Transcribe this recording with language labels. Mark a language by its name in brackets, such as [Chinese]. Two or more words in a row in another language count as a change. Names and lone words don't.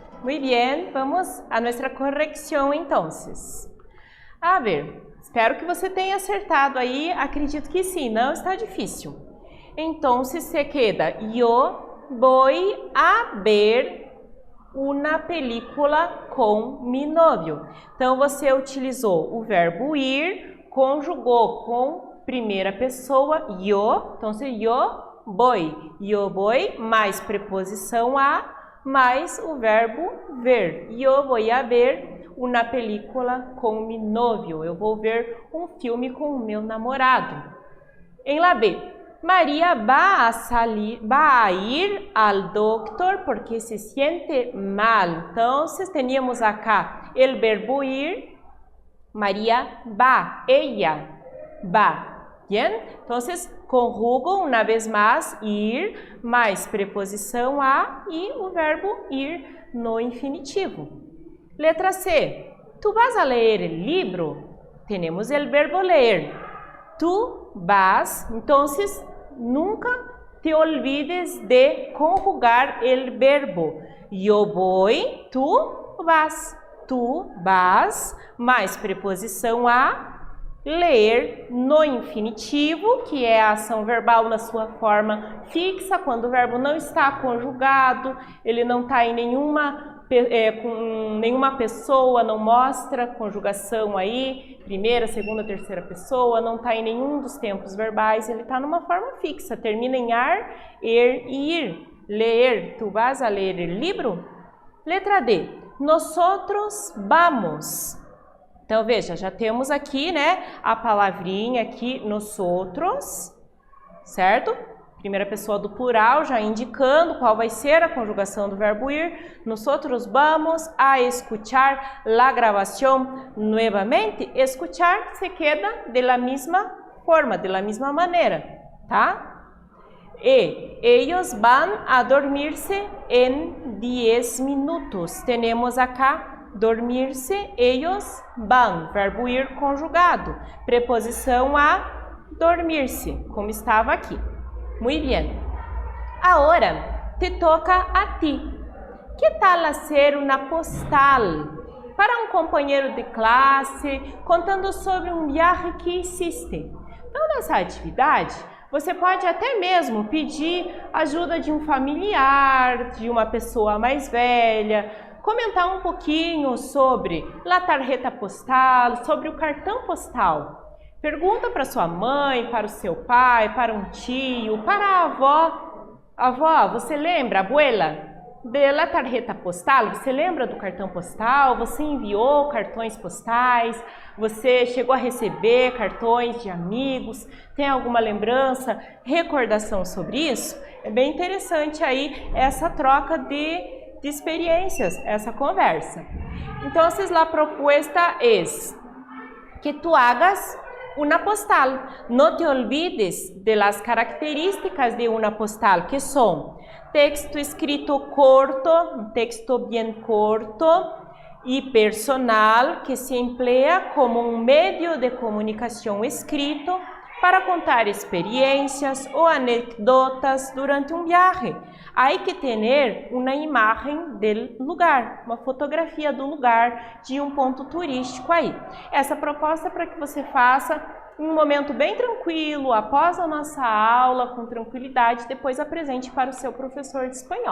[Spanish] Muy bien, vamos a nuestra corrección entonces. A ver, [Portuguese] espero que você tenha acertado aí, acredito que sim, não está difícil. Então, [Spanish] se queda, yo voy a ver una película com mi novio. [Portuguese] Então, você utilizou o verbo ir, conjugou com primeira pessoa, yo, então, [Spanish] yo voy, [Portuguese] mais preposição a, mais o verbo ver. [Spanish] Yo voy a ver una película com mi novio. [Portuguese] Eu vou ver um filme com o meu namorado. [Spanish] Em la B, María va a ir al doctor porque se siente mal. Entonces teníamos acá el verbo ir. María va, ella va. Bien? Entonces conjugo una vez más ir, [Portuguese] mais preposição a e o verbo ir no infinitivo. [Spanish] Letra C. ¿Tú vas a leer el libro? Tenemos el verbo leer. Tú vas, entonces nunca te olvides de conjugar el verbo. Yo voy, tú vas, [Portuguese] mais preposição a, ler no infinitivo, que é a ação verbal na sua forma fixa, quando o verbo não está conjugado, ele não está em com nenhuma pessoa, não mostra conjugação aí, primeira, segunda, terceira pessoa, não está em nenhum dos tempos verbais, ele está numa forma fixa, termina em ar, er e ir. [Spanish] Leer, tu vas a leer el libro? Letra D, nosotros vamos. [Portuguese] Então, veja, já temos aqui, né, a palavrinha aqui, nosotros, certo? Primeira pessoa do plural, já indicando qual vai ser a conjugação do verbo ir. [Spanish] Nosotros vamos a escuchar la grabación nuevamente. Escuchar se queda de la misma forma, de la misma [Portuguese] maneira, tá? [Spanish] E ellos van a dormirse en 10 minutos. [Portuguese] Temos acá dormir-se, [Spanish] ellos van, [Portuguese] verbo ir conjugado, preposição a dormir-se, como estava aqui. Muito bem. Agora [Spanish] te toca a ti. Que tal hacer una postal para [Portuguese] um companheiro de classe, contando sobre um [Spanish] viaje que hiciste? [Portuguese] Então, nessa atividade, você pode até mesmo pedir ajuda de um familiar, de uma pessoa mais velha, comentar um pouquinho sobre a [Spanish] tarjeta postal, [Portuguese] sobre o cartão postal. Pergunta para sua mãe, para o seu pai, para um tio, para a avó. Avó, você lembra, abuela, da [Spanish] tarjeta postal? [Portuguese] Você lembra do cartão postal? Você enviou cartões postais? Você chegou a receber cartões de amigos? Tem alguma lembrança, recordação sobre isso? É bem interessante aí essa troca de experiencias, essa conversa. [Spanish] Entonces, la propuesta es que tú hagas una postal. No te olvides de las características de una postal, que son texto escrito corto, un texto bien corto y personal, que se emplea como un medio de comunicación escrito para contar experiencias o anécdotas durante um viaje. [Portuguese] Há que ter uma imagem do lugar, uma fotografia do lugar, de um ponto turístico aí. Essa proposta é para que você faça em um momento bem tranquilo, após a nossa aula, com tranquilidade, depois apresente para o seu professor de espanhol.